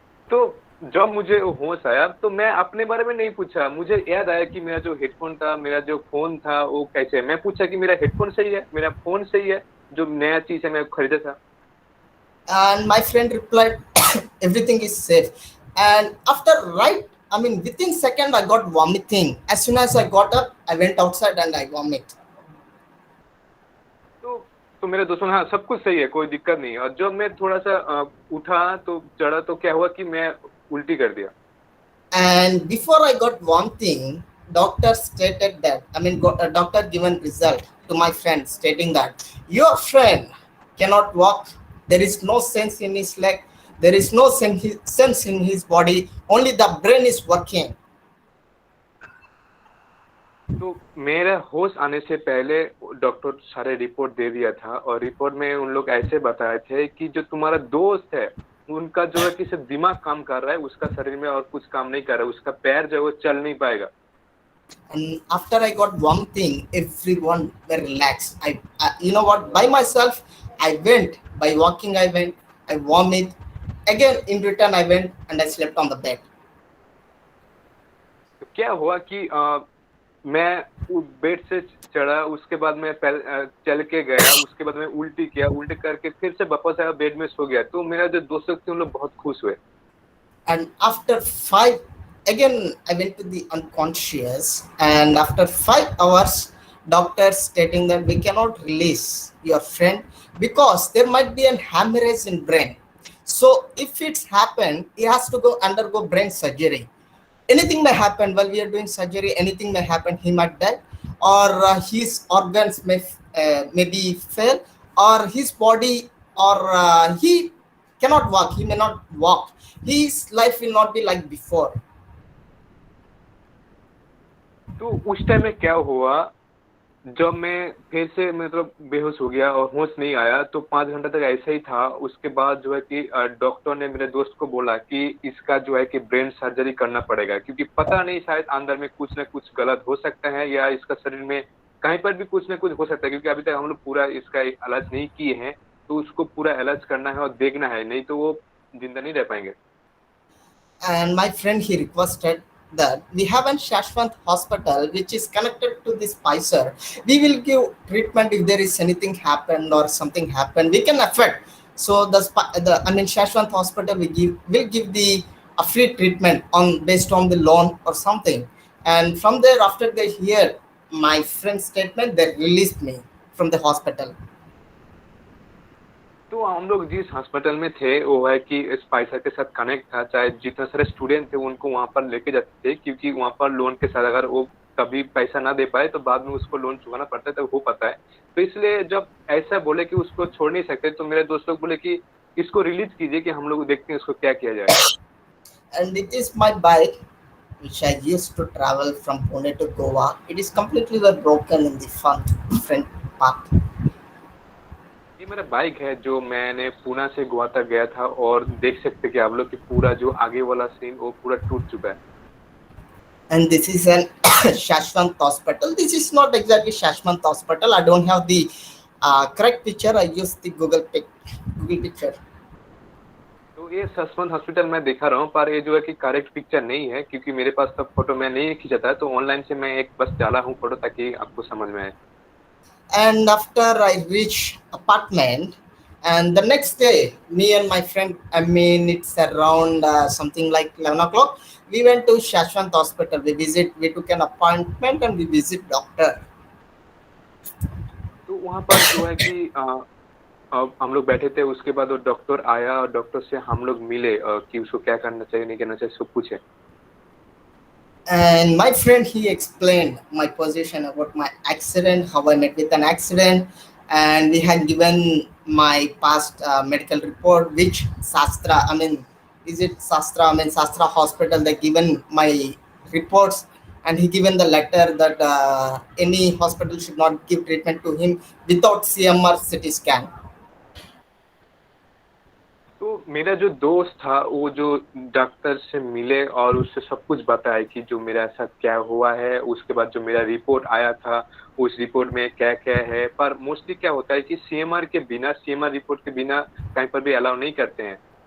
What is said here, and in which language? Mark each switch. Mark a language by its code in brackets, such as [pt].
[hi] तो जब मुझे होश आया तो मैं अपने बारे में नहीं पूछा, मुझे याद आया कि मेरा जो हेडफोन था, मेरा जो फोन था वो कैसे है। मैं पूछा कि मेरा हेडफोन सही है, मेरा फोन सही है, जो नया चीज है मैं खरीदा था। [en] And my friend replied, everything is safe. And after within second, I got vomiting. As soon as I got up, I went outside and I vomit. [hi] तो मेरे दोस्तों, हाँ सब कुछ सही है, कोई दिक्कत नहीं है। और जब मैं थोड़ा सा उठा तो चढ़ा तो क्या हुआ कि मैं उल्टी कर दिया। [en] And before I got vomiting, doctor stated that, doctor given result to my friend stating that your friend cannot walk. There is no sense in his leg. There is no sense in his body. Only the brain is working. [hi] तो मेरा होश आने से पहले doctor सारे report दे दिया था, और रिपोर्ट में उन लोग ऐसे बताए थे कि जो तुम्हारा दोस्त है उनका जो है कि सिर्फ दिमाग काम कर रहा है, उसका शरीर में और कुछ काम नहीं कर रहा है, उसका पैर जो है वो चल नहीं पाएगा। [en] And after I got vomiting, everyone were relaxed. You know what? By myself, I went. By walking, I went. I vomit. Again, in return, I went and I slept on the bed. [hi] तो क्या हुआ कि मैं bed से चढ़ा, उसके बाद मैं चल के गया, उसके बाद मैं उल्टी किया, उल्टी करके फिर से वापस आया, बेड में सो गया। तो मेरा जो दोस्त थे उन लोग बहुत खुश हुए। [en] And after 5, again I went to the unconscious, and after 5 hours, doctor stating that we cannot release your friend because there might be an hemorrhage in brain. So if it's happened, he has to undergo brain surgery. Anything may happen while we are doing surgery. Anything may happen. He might die, or his organs may be fail, or his body, or he cannot walk. He may not walk. His life will not be like before. [hi] तो उस time में क्या हुआ, जब मैं फिर से मतलब बेहोश हो गया और होश नहीं आया, तो 5 घंटे तक ऐसा ही था। उसके बाद जो है कि डॉक्टर ने मेरे दोस्त को बोला कि इसका जो है कि ब्रेन सर्जरी करना पड़ेगा, क्योंकि पता नहीं शायद अंदर में कुछ ना कुछ गलत हो सकता है, या इसका शरीर में कहीं पर भी कुछ ना कुछ हो सकता है, क्योंकि अभी तक हम लोग पूरा इसका इलाज नहीं किए हैं। तो उसको पूरा इलाज करना है और देखना है, नहीं तो वो जिंदा नहीं रह पाएंगे। [en] And my friend, he requested that we have a Shashwant hospital which is connected to this Pfizer. We will give treatment if there is anything happened or something happened. We can affect. So Shashwant hospital will give the a free treatment based on the loan or something. And from there, after they hear my friend's statement, they released me from the hospital. [hi] तो हम लोग जिस hospital में थे वो है कि Spicer के साथ कनेक्ट था, चाहे जितने सारे स्टूडेंट थे उनको वहाँ पर लेके जाते थे, क्योंकि वहाँ पर लोन के साथ अगर वो कभी पैसा ना दे पाए तो बाद में उसको लोन चुकाना पड़ता है, तो हो पाता है। तो इसलिए जब ऐसा बोले कि उसको छोड़ नहीं सकते, तो मेरे दोस्त लोग बोले कि इसको रिलीज कीजिए कि हम लोग देखते हैं इसको क्या किया जाए। [en] And it is my bike which I used to travel from Pune to Goa. It is completely broken in the front part. [hi] ये मेरा बाइक है जो मैंने पूना से गोवा तक गया था, और देख सकते हैं कि आप लोग कि पूरा जो आगे वाला सीन वो पूरा टूट चुका है। [en] And this is an Shashwant Hospital. This is not exactly Shashwant Hospital. I don't have the correct picture. I used the Google picture. [hi] तो ये सचमंद हॉस्पिटल मैं दिखा रहा हूँ, पर ये जो है कि करेक्ट पिक्चर नहीं है, क्योंकि मेरे पास तब फोटो मैं नहीं खींचा था, तो ऑनलाइन से मैं एक बस डाला हूँ फोटो ताकि आपको समझ में आए। [en] And after I reached apartment, and the next day, me and my friend, I mean, it's around something like 11 o'clock, we went to Shashwant Hospital. We took an appointment and we visit doctor. [hi] तो वहाँ पर जो है कि अब हम लोग बैठे थे, उसके बाद वो डॉक्टर आया और डॉक्टर से हम लोग मिले कि उसको क्या करना चाहिए नहीं करना चाहिए सब पूछे। [en] And my friend, he explained my position about my accident, how I met with an accident, and we had given my past medical report, which Sastra, I mean, is it Sastra? I mean, Sastra Hospital, they given my reports, and he given the letter that any hospital should not give treatment to him without CMR CT scan. [hi] तो मेरा जो दोस्त था वो जो doctor से मिले और उससे सब कुछ बताया कि जो मेरा साथ क्या हुआ है, उसके बाद जो मेरा रिपोर्ट आया था उस रिपोर्ट में क्या क्या है। पर मोस्टली क्या होता है कि सीएमआर रिपोर्ट के बिना कहीं पर भी अलाउ नहीं करते हैं।